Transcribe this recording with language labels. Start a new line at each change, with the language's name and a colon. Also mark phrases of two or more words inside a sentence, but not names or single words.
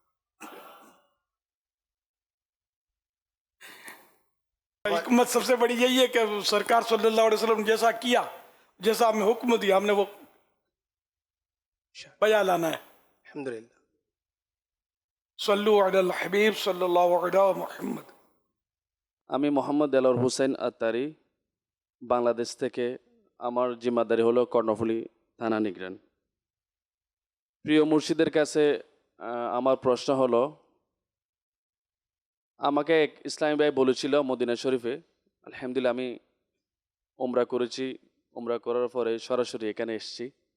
Urdu: حکمت سب سے بڑی یہی ہے کہ سرکار صلی اللہ علیہ وسلم جیسا کیا، جیسا ہمیں حکم دیا، ہم نے وہ بیان لانا ہے۔ الحمدللہ۔
Arabic: صلو علی الحبیب صلی اللہ علیہ محمد۔
Bangla: আমি মোহাম্মদ দেলোয়ার হোসেন আত্তারি, বাংলাদেশ থেকে। আমার জিম্মাদারি হলো কর্ণফুলী থানা নিগ্রান। প্রিয় মুর্শিদের কাছে আমার প্রশ্ন হলো, আমাকে এক ইসলামী ভাই বলেছিল মদিনা শরীফে, আলহামদুলিল্লাহ আমি উমরা করেছি, উমরা করার পরে সরাসরি এখানে এসেছি।